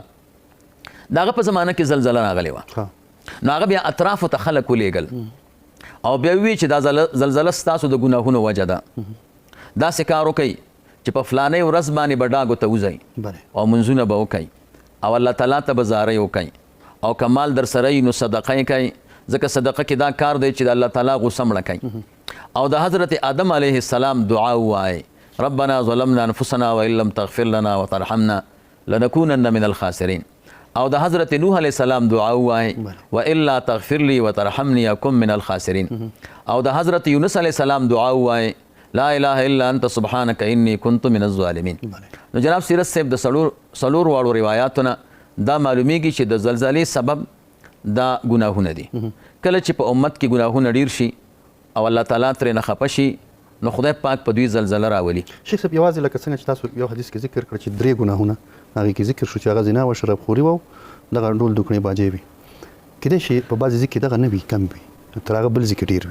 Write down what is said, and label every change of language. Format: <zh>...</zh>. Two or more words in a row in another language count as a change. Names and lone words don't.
<ps>د هغه په زمانه کې زلزله راغلې وه، نو هغه بیا اطرافو ته خلک ولېږل او بیا وی چې دا زلزله ستاسو د ګناهونو وجه ده، داسې کار وکئ چې په فلانۍ ورځ باندې به ډاګو ته وځئ او منځونه به وکئ او الله تعالی ته به زارۍ وکئ، او که مال در سره وي نو صدقه یې کوئ، ځکه صدقه کې دا کار دی چې د الله تعالی غوسه مړه کوي. او د حضرت آدم</ps> <ar>علیه السلام</ar> <ps>دعا ووایئ</ps> <ar>ربنا ظلمنا انفسنا وان لم تغفر لنا وترحمنا لنكونن من الخاسرین.</ar> <ps>او د حضرت نوح</ps> <ar>علیه السلام</ar> <ps>دعا ووایئ</ps> <ar>والا تغفر لي وترحمني اكن من الخاسرین.</ar> <ps>او د حضرت یونس</ps> <ar>علیه السلام</ar> <ps>دعا ووایئ</ps> <ar>لا اله الا انت سبحانك اني كنت من الظالمین.</ar> <ps>نو جناب سیرت صاحب د څلور واړو روایاتونه دا معلومیږي چې د زلزلې سبب دا ګناهونه دي کله چې په امت کې ګناهونه ډیر شي او الله تعالی ترې نه خفه شي نو خدای پاک په دوی زلزله راولي. شیخ صاحب یوازې لکه څنګه چې تاسو یو حدیث کې ذکر کړ چې 3 ګناهونه هغه کې ذکر شو چې هغه زنا او شراب خوري وو دغه ډول دوکنې باجې وي کله چې په بعض ذکر دغه نه وي کم وي تر هغه بل ذکر ډیر وي.</ps>